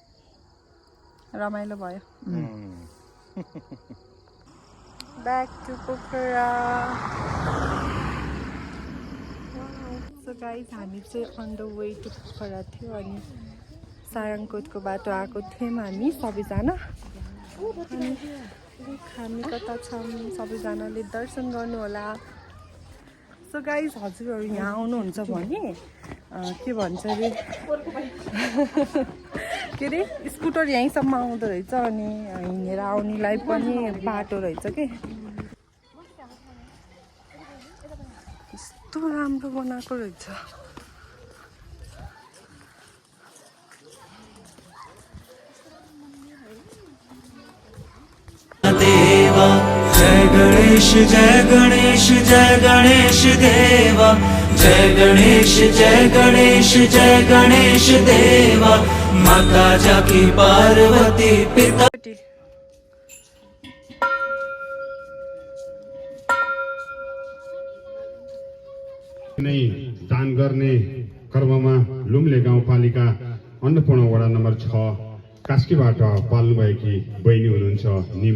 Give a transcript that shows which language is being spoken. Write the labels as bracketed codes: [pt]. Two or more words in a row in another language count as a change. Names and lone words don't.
[ne] रमाइलो भयो [en] back to Pokhara [ne] सो गाइज हामी चाहिँ [en] on the way to Pokhara [ne] थियो अनि सारङकोटको बाटो आएको थियौँ हामी सबैजना अनि हामी कता छौँ सबैजनाले दर्शन गर्नुहोला सो गाइज हजुरहरू यहाँ आउनुहुन्छ भने के भन्छ अरे के अरे स्कुटर यहीँसम्म आउँदो रहेछ अनि हिँडेर आउनेलाई पनि बाटो रहेछ के यस्तो राम्रो बनाएको रहेछ [hi] देवा जय गणेश जय गणेश जय गणेश देवा जय गणेश जय गणेश जय गणेश देवा माता जाकी पार्वती पिता [ne] नै दान गर्ने कर्ममा लुम्ले गाउँपालिका अन्नपूर्ण वडा नम्बर 6 कास्कीबाट पाल्नुभएकी बहिनी हुनुहुन्छ निमा